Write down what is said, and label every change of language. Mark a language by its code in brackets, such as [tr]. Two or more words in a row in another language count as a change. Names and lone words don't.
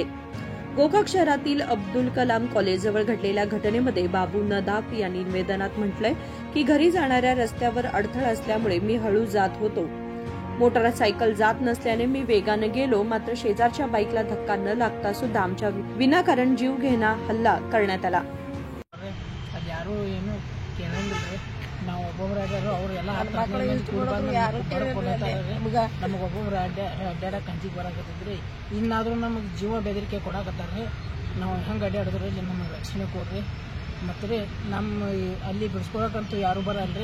[mr] गोकाक शहरातील अब्दुल कलाम कॉलेजजवळ घडलेल्या घटनेमध्ये बाबू नदाफ यांनी निवेदनात म्हटलंय की घरी जाणाऱ्या रस्त्यावर अडथळा असल्यामुळे मी हळू जात होतो। मोटारसायकल जात नसल्याने मी वेगाने गेलो, मात्र शेजारच्या बाईकला धक्का न लागता सुद्धा आमच्या विनाकारण जीवघेणा हल्ला करण्यात आला। [kn] ನಾವು ಒಬ್ಬೊಬ್ಬರ ಅವರೆಲ್ಲ ನಮಗೆ ಒಬ್ಬೊಬ್ಬರು ಅಡ್ಡಾಡಕ್ಕೆ ಹಂಚಿಗೆ ಬರಾಕತ್ತಿದ್ರಿ, ಇನ್ನಾದ್ರೂ ನಮಗೆ ಜೀವ ಬೆದರಿಕೆ ಕೊಡಾಕತ್ತಾರ್ರಿ। ನಾವು ಹೆಂಗೆ ಅಡ್ಡಾಡಿದ್ರಿ ನಮಗೆ ರಕ್ಷಣೆ ಕೊಡ್ರಿ, ಮತ್ತೆ ನಮ್ಮ ಅಲ್ಲಿ ಬಿಡಿಸ್ಕೊಳಕಂತೂ ಯಾರು ಬರಲ್ರಿ।